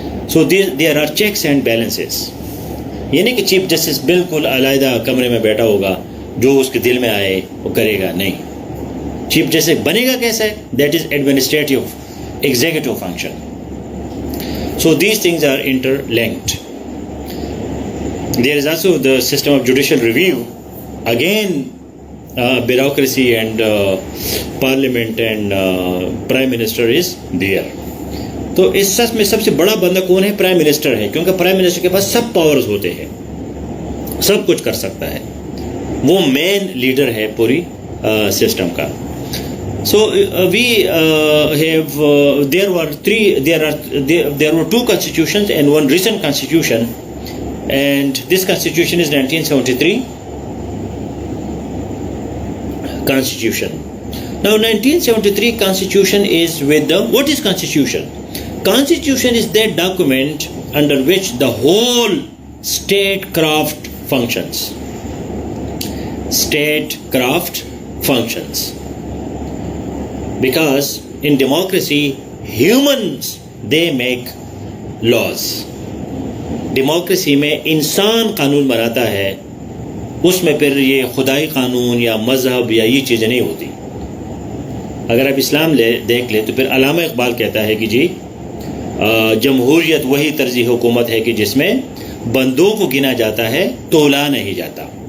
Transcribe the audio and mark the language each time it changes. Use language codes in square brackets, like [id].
[en] So there are checks and balances. [ur] یہ نہیں کہ چیف جسٹس بالکل علیحدہ کمرے میں بیٹھا ہوگا, جو اس کے دل میں آئے وہ کرے گا. نہیں, چیف جسٹس بنے گا کیسا ہے؟ [en] That is administrative executive function. So these things are interlinked. There is also the system of judicial review. Again, bureaucracy and parliament and prime minister is there. [ur] تو اس سچ میں سب سے بڑا بندہ کون ہے؟ پرائم منسٹر ہے, کیونکہ پرائم منسٹر کے پاس سب پاورز ہوتے ہیں, سب کچھ کر سکتا ہے. وہ مین لیڈر ہے پوری سسٹم کا. [en] So we have there were 2 constitutions and 1 recent constitution, and this constitution is 1973 constitution. Now 1973 constitution is with the, what is constitution? Constitution is that document under which the whole statecraft functions. Statecraft functions. Because in democracy, humans, they make laws. [ur] Democracy میں انسان قانون بناتا ہے، اس میں پھر یہ خدائی قانون یا مذہب یا یہ چیزیں نہیں ہوتی. اگر آپ اسلام دیکھ لیں تو پھر علامہ اقبال کہتا ہے کہ جی جمہوریت وہی طرزی حکومت ہے کہ جس میں بندوں کو گنا جاتا ہے، تولا نہیں جاتا.